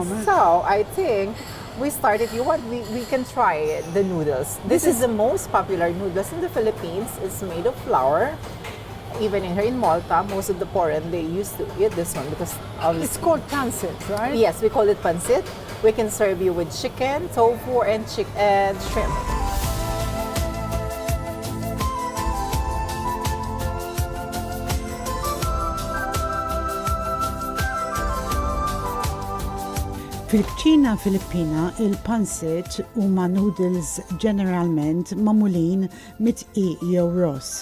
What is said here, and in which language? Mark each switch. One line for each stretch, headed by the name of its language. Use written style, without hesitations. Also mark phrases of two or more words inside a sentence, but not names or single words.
English: So I think we start, if you want, we can try the noodles. This is the most popular noodles in the Philippines. It's made of flour. Even here in Malta, most of the foreign, they used to eat this one because it's called pancit, right? Yes, we call it pancit. We can serve you with chicken, tofu, and shrimp.
Maltese: Fil-kċina Filippina, il-pancit huma noodles ġeneralment magħmulin mit-dqiq jew ross.